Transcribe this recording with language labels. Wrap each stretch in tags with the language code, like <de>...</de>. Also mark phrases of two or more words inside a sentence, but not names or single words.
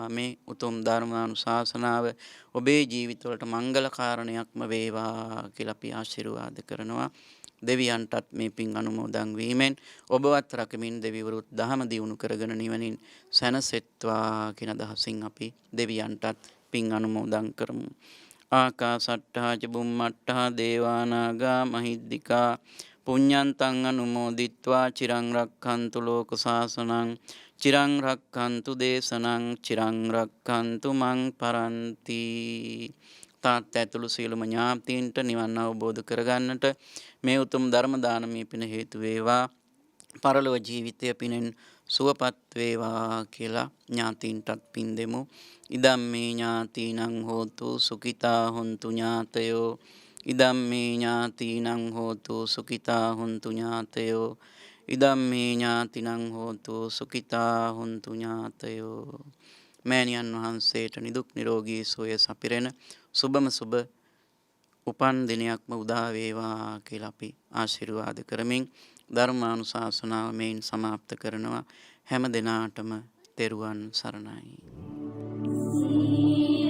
<si>මේ උතුම් ධර්මානුශාසනාව ඔබේ ජීවිතවලට මංගල කාරණයක්ම වේවා කියලා අපි ආශිර්වාද කරනවා. දෙවියන්ටත් මේ පින් අනුමෝදන් වීමෙන් ඔබවත් රකමින් දෙවිවරුත් දහම දියුණු කරගෙන නිවනින් සැනසෙත්වා කියන අදහසින් අපි දෙවියන්ටත් පින් අනුමෝදන් කරමු.</si> <pi>ආකාසට්ඨා ච බුම්මට්ඨා දේවානාගා මහිද්దికා පුඤ්ඤන්තං අනුමෝදිත්වා චිරං රක්ඛන්තු ලෝක සාසනං චිරං රක්ඛන්තු දේශනං චිරං රක්ඛන්තු මං පරන්ති.</pi> <si>තාත්තා ඇතුළු සියලුම ඥාතීන්ට නිවන් අවබෝධ කරගන්නට මේ උතුම් ධර්ම දානමය පින හේතු වේවා. පරලොව ජීවිතය පිනෙන් සුවපත් වේවා කියලා ඥාතීන්ටත් පින් දෙමු.</si> <pi>ඉදම්මේ ඥාතීනං හෝතු සුඛිතා හොන්තු ඥාතයෝ. ඉදම්මේ ඥාතීනං හෝතු සුඛිතා හොන්තු ඥාතයෝ. ඉදම්මේ ඥාතිනං හෝතු සුඛිතා හොන්තු ඥාතයෝ.</pi> <si>මෑණියන් වහන්සේට නිදුක් නිරෝගී සුවය සපිරෙන සුබම සුබ උපන් දිනයක්ම උදා වේවා කියලා අපි ආශිර්වාද කරමින් ධර්මානුශාසනාව මෙයින් සමාප්ත කරනවා. හැම දිනාටම තෙරුවන් සරණයි.</si>